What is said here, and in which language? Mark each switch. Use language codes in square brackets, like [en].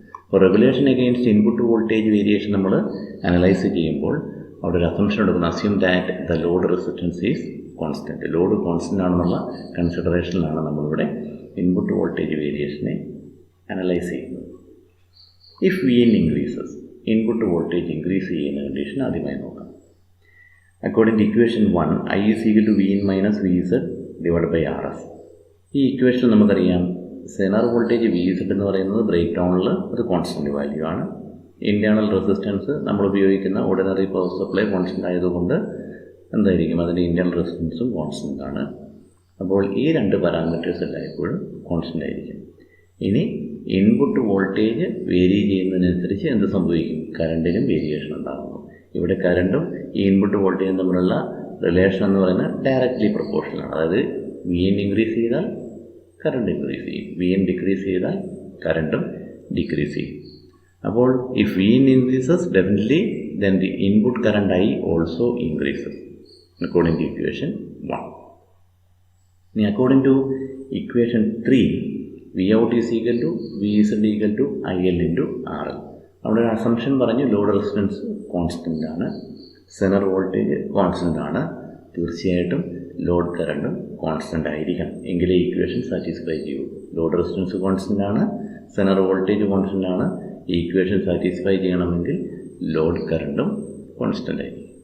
[ml] അപ്പോൾ regulation against input voltage variation നമ്മൾ analyse ചെയ്യുമ്പോൾ അവിടെ ഒരു അസംഷൻ എടുക്കുന്നു. [en] Assume that the load resistance is constant. [ml] Load constant ആണെന്നുള്ള കൺസിഡറേഷനിലാണ് നമ്മളിവിടെ ഇൻപുട്ട് വോൾട്ടേജ് വേരിയേഷനെ അനലൈസ് ചെയ്യുന്നത്. [en] if Vin increases, [ml] input voltage increase ചെയ്യുന്ന കണ്ടീഷൻ ആദ്യമായി നോക്കാം. [en] According to equation 1, I is equal to Vin minus Vz divided by Rs. [ml] ഈ equation നമുക്കറിയാം Zener voltage VZ എന്ന് പറയുന്നത് ബ്രേക്ക് ഡൗണിൽ അത് കോൺസ്റ്റൻറ്റ് വാല്യൂ ആണ്. ഇൻറ്റേർണൽ റെസിസ്റ്റൻസ് നമ്മൾ ഉപയോഗിക്കുന്ന ഓർഡിനറി പവർ സപ്ലൈ കോൺസ്റ്റൻ്റ് ആയതുകൊണ്ട് എന്തായിരിക്കും, അതിൻ്റെ ഇൻറ്റേർണൽ റെസിസ്റ്റൻസും കോൺസ്റ്റൻ്റ് ആണ്. അപ്പോൾ ഈ 2 പാരാമീറ്റേഴ്സ് എല്ലായ്പ്പോഴും കോൺസ്റ്റൻ്റ് ആയിരിക്കും. ഇനി ഇൻപുട്ട് വോൾട്ടേജ് വേരി ചെയ്യുന്നതിനനുസരിച്ച് എന്ത് സംഭവിക്കും, കറണ്ടിലും വേരിയേഷൻ ഉണ്ടാകുന്നു. ഇവിടെ കറണ്ടും ഈ ഇൻപുട്ട് വോൾട്ടേജും തമ്മിലുള്ള റിലേഷൻ എന്ന് പറയുന്നത് ഡയറക്റ്റ്ലി പ്രൊപ്പോർഷനാണ്. അതായത് Vin ഇൻക്രീസ് ചെയ്താൽ കറണ്ട് ഇൻക്രീസ് ചെയ്യും, Vin ഡിക്രീസ് ചെയ്താൽ കറണ്ടും ഡിക്രീസ് ചെയ്യും. [en] അപ്പോൾ if Vin increases definitely then the input current I also increases according to equation 1. ഇനി according to equation 3, Vout is equal to Vz equal to IL/RL. [ml] അവിടെ ഒരു assumption പറഞ്ഞു, load resistance constant ആണ്, Zener voltage constant ആണ്. തീർച്ചയായിട്ടും load കറണ്ടും constant ആയിരിക്കണം, എങ്കിലേ ഇക്വേഷൻ സാറ്റിസ്ഫൈ ചെയ്യൂ. ലോഡ് റെസിസ്റ്റൻസ് കോൺസ്റ്റൻ്റ് ആണ്, സെനർ വോൾട്ടേജ് കോൺസ്റ്റൻ്റ് ആണ്. ഈ ഇക്വേഷൻ സാറ്റിസ്ഫൈ ചെയ്യണമെങ്കിൽ ലോഡ് കറണ്ടും കോൺസ്റ്റൻ്റ് ആയിരിക്കും.